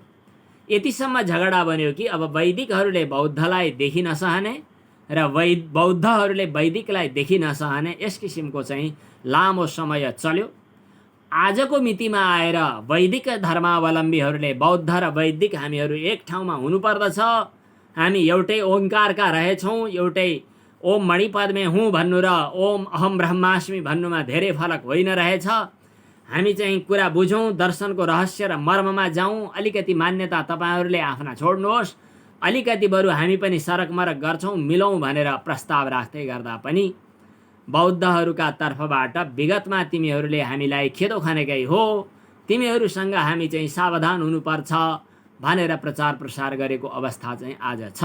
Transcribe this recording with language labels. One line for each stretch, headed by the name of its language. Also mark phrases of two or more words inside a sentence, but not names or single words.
Nepali: यतिसम्म झगडा बन्यो कि अब वैदिकहरूले बौद्धलाई देखि नसहने र बौद्धहरूले वैदिकलाई देखि नसहने, यस किसिमको चाहिँ लामो समय चल्यो। आजको मितिमा आएर वैदिक धर्मावलम्बीहरूले बौद्ध र वैदिक हामीहरू एक ठाउँमा हुनुपर्दछ, हामी एउटै ओङ्कारका रहेछौँ, एउटै
Sanskrit: ओम मणिपद्मे हुँ
Nepali: भन्नु र
Sanskrit: ओम अहम ब्रह्मास्मि
Nepali: भन्नुमा धेरै फरक होइन रहेछ। हामी चाहिँ कुरा बुझौँ, दर्शनको रहस्य र मर्ममा जाउँ। अलिकति मान्यता तपाईँहरूले आफ्ना छोड्नुहोस्, अलिकति बरु हामी पनि सरकमरक गर्छौँ, मिलौँ भनेर प्रस्ताव राख्दै गर्दा पनि बौद्धहरूका तर्फबाट विगतमा तिमीहरूले हामीलाई खेदो खनेकै हो, तिमीहरूसँग हामी चाहिँ सावधान हुनुपर्छ भनेर प्रचार प्रसार गरेको अवस्था चाहिँ आज छ।